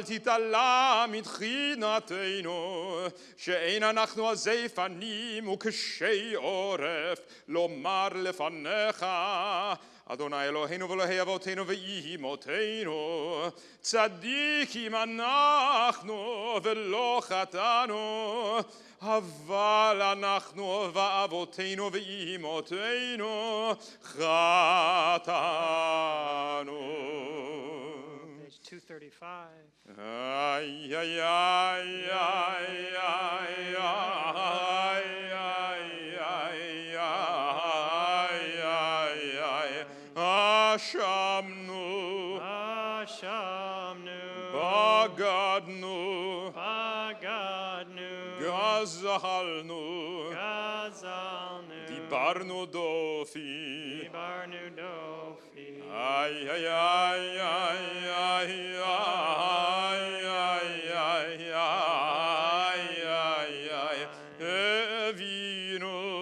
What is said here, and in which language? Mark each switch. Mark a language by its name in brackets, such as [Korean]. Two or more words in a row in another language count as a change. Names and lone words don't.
[Hebrew] תתעלם מתחינתנו, שאין אנחנו עזי פנים וקשי עורף, לומר לפניך, אדוני אלוהינו ואלוהי אבותינו ואימותינו, צדיקים אנחנו ולא חטאנו, אבל אנחנו ואבותינו ואימותינו חטאנו. [English] Page 235. Ay, ay, ay, ay, ay, ay, ay, ay, ay, ay, Ashamnu, [Hebrew] בגדנו, גזלנו, דיברנו דופי, ay, ay, ay, ay, ay, ay, ay, ay, ay, ay, ay, Evinu,